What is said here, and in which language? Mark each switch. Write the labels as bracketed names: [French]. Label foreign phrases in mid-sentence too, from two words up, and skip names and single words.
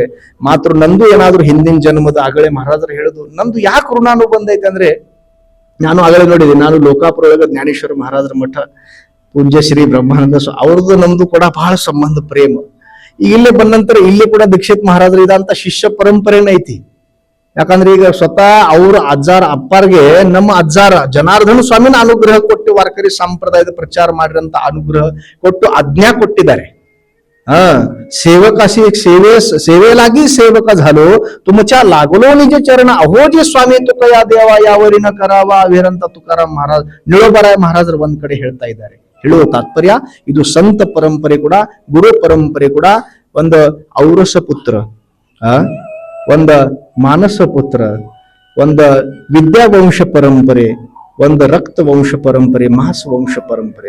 [Kannada] ಮಾತ್ರ ನಂದು ಏನಾದ್ರು ಹಿಂದಿನ ಜನ್ಮದ ಆಗಲೇ ಮಹಾರಾಜರು ಹೇಳುದು, ನಂದು ಯಾಕೆ ಋಣಾನು ಬಂದೈತೆ ಅಂದ್ರೆ, ನಾನು ಆಗಲೇ ನೋಡಿದೆ, ನಾನು ಲೋಕಾಪುರ ಒಳಗ ಜ್ಞಾನೇಶ್ವರ ಮಹಾರಾಜರ ಮಠ ಪೂಜ್ಯ ಶ್ರೀ ಬ್ರಹ್ಮಾನಂದ ಅವ್ರದ್ದು ನಮ್ದು ಕೂಡ ಬಹಳ ಸಂಬಂಧ ಪ್ರೇಮ. ಈಗ ಇಲ್ಲೇ ಬಂದ ನಂತರ ಇಲ್ಲಿ ಕೂಡ ದೀಕ್ಷಿತ್ ಮಹಾರಾಜರು ಇದಂತ ಶಿಷ್ಯ ಪರಂಪರೆನ ಐತಿ. ಯಾಕಂದ್ರೆ ಈಗ ಸ್ವತಃ ಅವ್ರ ಅಜ್ಜಾರ ಅಪ್ಪಾರ್ಗೆ ನಮ್ಮ ಅಜ್ಜಾರ ಜನಾರ್ದನ ಸ್ವಾಮಿನ ಅನುಗ್ರಹ ಕೊಟ್ಟು ವಾರಕರಿ ಸಂಪ್ರದಾಯದ ಪ್ರಚಾರ ಮಾಡಿರಂತ ಅನುಗ್ರಹ ಕೊಟ್ಟು ಆಜ್ಞಾ ಕೊಟ್ಟಿದ್ದಾರೆ. [Marathi] सेवकाशी सेवेलागी सेवक झालो तुमच्या लागलो निज चरण अहो जे स्वामी तुकया देवा यावरी न करावा [Kannada] ಅವಿರಂತ ತುಕಾರಾಮ್ ಮಹಾರಾಜ್ ನಿಳೋಬರಾಯ ಮಹಾರಾಜರು ಒಂದ್ ಕಡೆ ಹೇಳ್ತಾ ಇದ್ದಾರೆ. ಹೇಳುವ ತಾತ್ಪರ್ಯ ಇದು ಸಂತ ಪರಂಪರೆ ಕೂಡ, ಗುರು ಪರಂಪರೆ ಕೂಡ. ಒಂದು ಔರಸ ಪುತ್ರ, ಒಂದು ಮಾನಸ ಪುತ್ರ, ಒಂದು ವಿದ್ಯಾವಂಶ ಪರಂಪರೆ, ಒಂದು ರಕ್ತ ವಂಶ ಪರಂಪರೆ, ಮಾಸ ವಂಶ ಪರಂಪರೆ.